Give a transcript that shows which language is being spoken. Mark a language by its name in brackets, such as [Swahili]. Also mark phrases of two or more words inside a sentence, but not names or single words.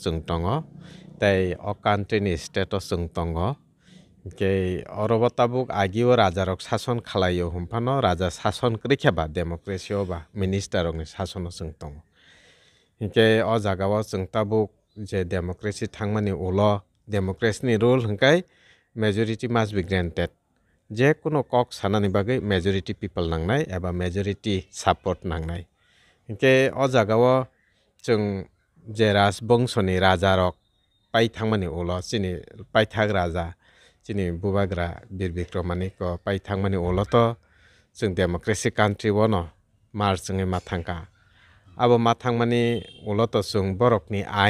[Kok Borok] chung tongo tei o country ni state o chung tongo hingke orobo tabuk agio raja rok sason khlaio humphano raja sason krikhyaba democracy o ba minister rok ni sasono chung tongo hingke o jagao chung tabuk je democracy thangmani ulo democracy ni rule hingkai [English] majority must be granted [Kok Borok] je kuno kok sanani bagai [English] majority people [Kok Borok] nangnai eba [English] majority support [Kok Borok] nangnai hingke o jagao chung je rajbongshoni raja rok pai thangmani ulo chini paithak raja chini bubagra bir bikromani ko pai thangmani ulo to chung [English] democracy country [Kok Borok] wono mar chungui mathangka abo mathangmani ulo to chung borokni